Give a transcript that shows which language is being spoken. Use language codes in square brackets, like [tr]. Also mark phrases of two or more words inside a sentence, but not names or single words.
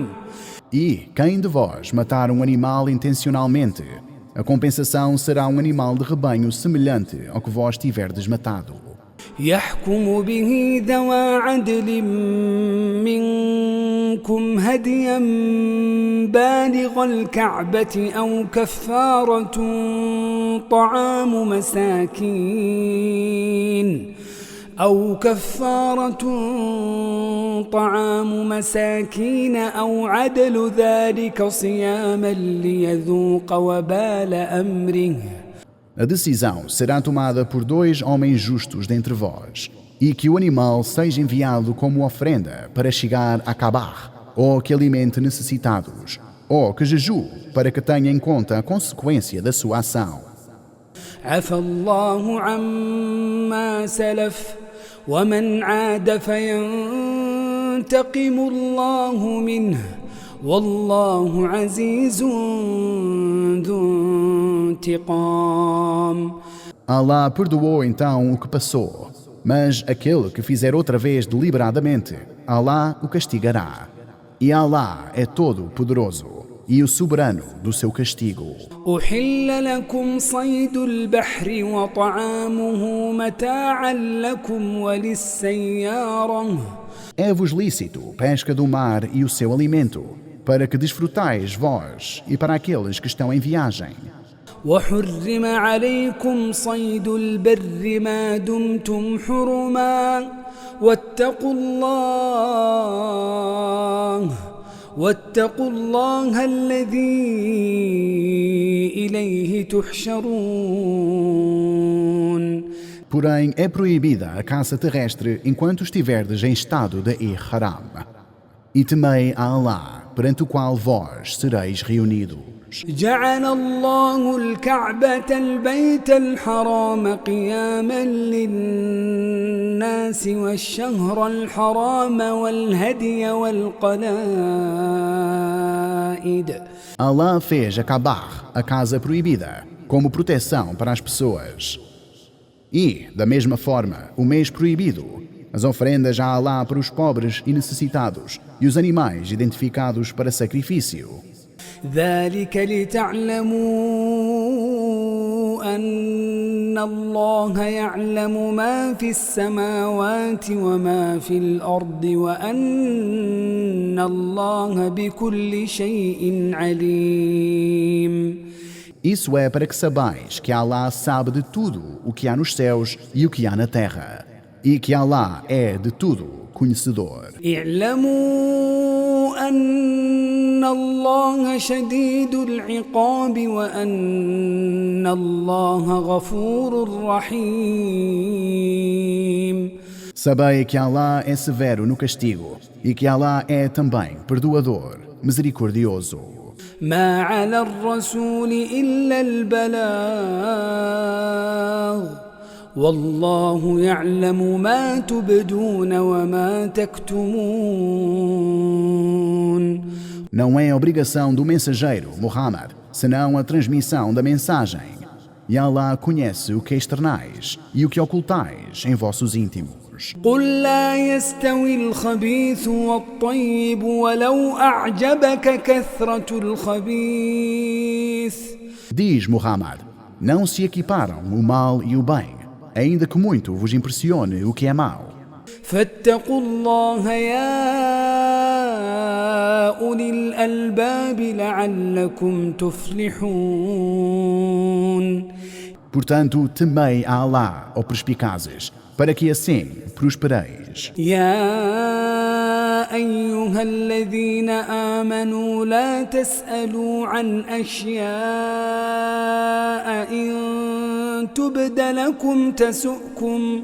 [pt] E quem de vós matar um animal intencionalmente, a compensação será um animal de rebanho semelhante ao que vós tiverdes matado. [ar] يحكم به ذوى عدل منكم هديا بالغ الكعبة أو كفارة طعام مساكين أو عدل ذلك صياما ليذوق وبال أمره. [pt] A decisão será tomada por 2 homens justos dentre vós, e que o animal seja enviado como ofrenda para chegar a Kabar, ou que alimente necessitados, ou que jejue para que tenha em conta a consequência da sua ação. [ar] عفى الله عما سلف ومن عاد فينتقم الله منه والله عزيز ذو انتقام. [pt] Allah perdoou então o que passou, mas aquele que fizer outra vez deliberadamente, Allah o castigará. E Allah é todo poderoso e o soberano do seu castigo. [ar] أحل لكم صيد البحر وطعامه متاعا لكم وللسيارة. [pt] É-vos lícito pesca do mar e o seu alimento, para que desfrutais vós e para aqueles que estão em viagem. [ar] وحرم عليكم صيد البر ما دمتم حرما واتقوا الله الذي إليه تحشرون. [pt] Porém, é proibida a caça terrestre enquanto estiverdes em estado de ihram. E temei a Allah, perante o qual vós sereis reunidos. [ar] جعل الله الكعبة البيت الحرام قياما للناس والشهر الحرام والهدي والقلائد. [pt] Allah fez a Kaaba, a casa proibida, como proteção para as pessoas. E, da mesma forma, o mês proibido, as oferendas a Allah para os pobres e necessitados e os animais identificados para sacrifício. [ar] ذلك لتعلموا أن الله يعلم ما في السماوات وما في الأرض وأن الله بكل شيء عليم. [pt] Isso é para que sabais que Allah sabe de tudo o que há nos céus e o que há na terra, e que Allah é de tudo conhecedor. [ar] اعلموا أن الله شديد العقاب وأن الله غفور رحيم. [pt] Sabei que Allah é severo no castigo e que Allah é também perdoador, misericordioso. [ar] ما على الرسول إلا البلاغ والله يعلم ما تبدون وما تكتمون. [pt] Não é obrigação do mensageiro, Muhammad, senão a transmissão da mensagem. E Allah conhece o que externais e o que ocultais em vossos íntimos. [ar] قل لا يستوي الخبيث والطيب ولو أعجبك كثرة الخبيث. [pt] Diz Muhammad, não se equiparam o mal e o bem, ainda que muito vos impressione o que é mau. [ar] فاتقوا الله يا أولي الألباب لعلكم تفلحون. [pt] Portanto, temei a Allah, ó perspicazes, para que assim prospereis. [ar] يا أيها الذين آمنوا لا تسألوا عن أشياء إن تبد لكم تسؤكم.